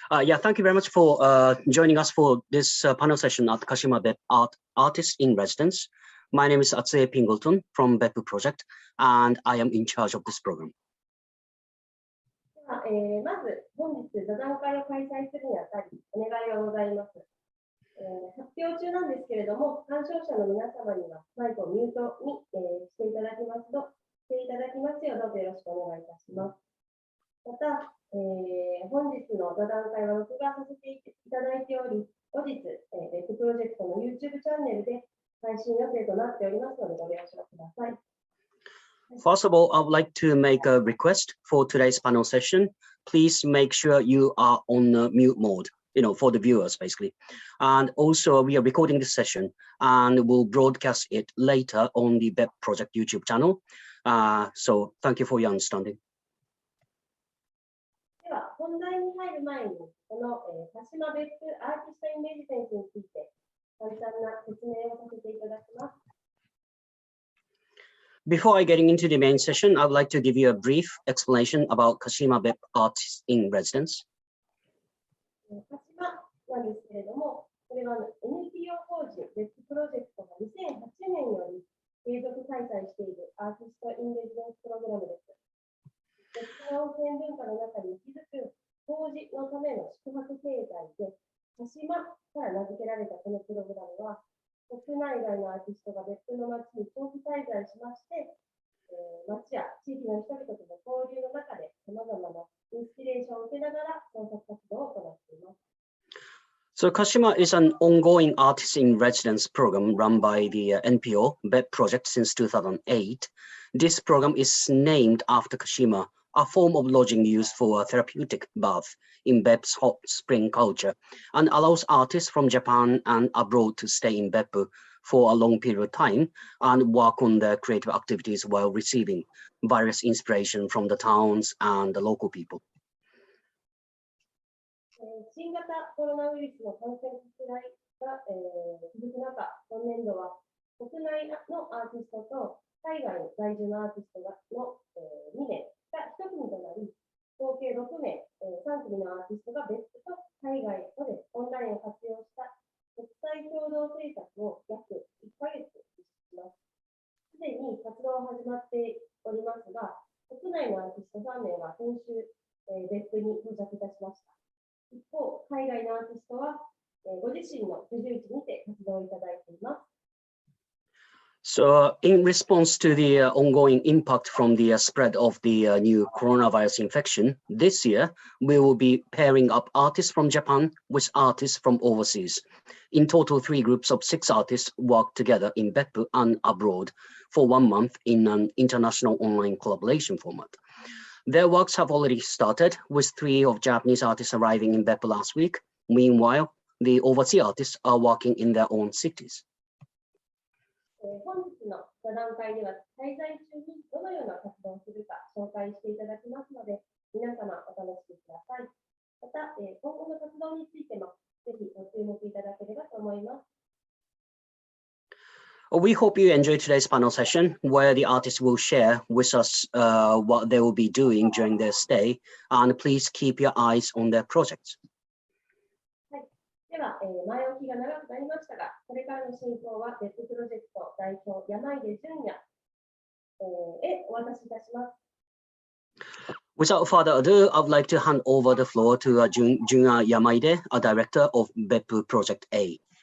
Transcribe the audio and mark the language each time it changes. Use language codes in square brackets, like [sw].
[en] Yeah, thank you very much for joining us for this panel session at Kashima Artist in Residence. My name is Atsue Pingleton from BEPPU Project, and I am in charge of this program. [ja] まず、本日、座談会を開催するにあたり、お願いがございます。発表中なんですけれども、鑑賞者の皆様には、マイクをミュートに、していただきますよう、どうぞよろしくお願いいたします。また、本日の座談会は録画させていただいており、後日、BEPPUプロジェクトの YouTube チャンネルで配信予定となっておりますので、ご了承ください。 [en] First of all, I would like to make a request for today's panel session. Please make sure you are on mute mode, for the viewers, basically. And also, we are recording this session and we'll broadcast it later on the BEPPU Project YouTube channel. So thank you for your understanding. [ja] では、本題に入る前に、この鹿島別府アーティストインレジデンスについて、簡単な説明をさせていただきます。 [en] Before I getting into the main session, I would like to give you a brief explanation about Kashima BEPPU Artists in Residence. [ja] 鹿島なんですけれども、これは NPO 法人別府プロジェクトが2008年より継続開催しているアーティストインレジデンスプログラムです。別府の温泉文化の中に息づく湯治のための宿泊形態で、鹿島から名付けられたこのプログラムは、国内外のアーティストが別府の町に長期滞在しまして、町や地域の人々との交流の中でさまざまなインスピレーションを受けながら創作活動を行っています。 [en] So Kashima is an ongoing artist in residence program run by the NPO BEPPU Project since 2008. This program is named after Kashima, a form of lodging used for a therapeutic bath in BEPPU's hot spring culture, and allows artists from Japan and abroad to stay in BEPPU for a long period of time and work on their creative activities while receiving various inspiration from the towns and the local people. [ja] 新型コロナウイルスの感染拡大が、続く中、今年度は国内のアーティストと海外在住のアーティストの、2名が1組となり、合計6名、3組のアーティストが別府と海外とでオンラインを活用した国際共同制作を約1ヶ月実施します。すでに活動は始まっておりますが、国内のアーティスト3名は先週、別府に到着いたしました。一方、海外のアーティストは、ご自身の居住地にて活動いただいています。 [en] So in response to the ongoing impact from the spread of the new coronavirus infection, this year we will be pairing up artists from Japan with artists from overseas. In total, 3 groups of 6 artists work together in BEPPU and abroad for 1 month in an international online collaboration format. Their works have already started, with 3 of Japanese artists arriving in BEPPU last week. Meanwhile, the overseas artists are working in their own cities. [ja] 本日の座談会では滞在中にどのような活動をするか紹介していただきますので、皆様お楽しみください。また、今後の活動についてもぜひご注目いただければと思います。 [en] We hope you enjoy today's panel session, where the artists will share with us what they will be doing during their stay, and please keep your eyes on their projects. [ja] では、前置きが長くなりましたが、これからの進行は別府プロジェクト代表山出純也、へお渡しいたします。 [en] Without further ado, I would like to hand over the floor to Junya Yamaide, a director of BEPPU Project A.